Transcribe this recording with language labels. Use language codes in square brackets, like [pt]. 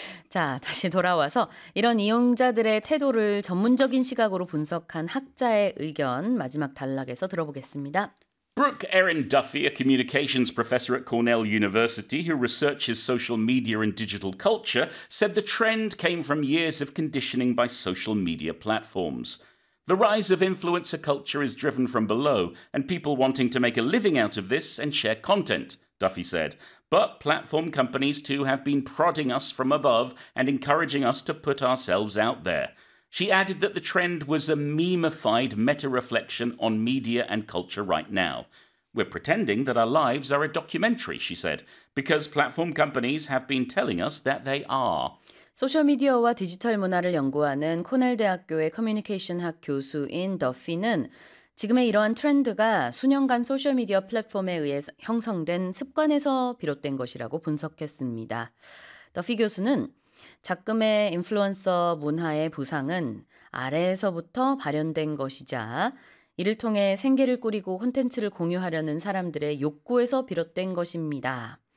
[ko] 자, 다시 돌아와서 이런 이용자들의 태도를 전문적인 시각으로 분석한 학자의 의견 마지막 단락에서 들어보겠습니다. [en] Brooke Erin Duffy, a communications professor at Cornell University who researches social media and digital culture, said the trend came from years of conditioning by social media platforms. The rise of influencer culture is driven from below, and people wanting to make a living out of this and share content, Duffy said. But platform companies too have been prodding us from above and encouraging us to put ourselves out there. She added that the trend was a memeified meta-reflection on media and culture right now. We're pretending that our lives are a documentary, she said, because platform companies have been telling us that they are. [ko] 소셜미디어와 디지털 문화를 연구하는 코넬대학교의 커뮤니케이션학 교수인 더피는 지금의 이러한 트렌드가 수년간 소셜미디어 플랫폼에 의해 형성된 습관에서 비롯된 것이라고 분석했습니다. 더피 교수는 작금의 인플루언서 문화의 부상은 아래에서부터 발현된 것이자 이를 통해 생계를 꾸리고 콘텐츠를 공유하려는 사람들의 욕구에서 비롯된 것입니다.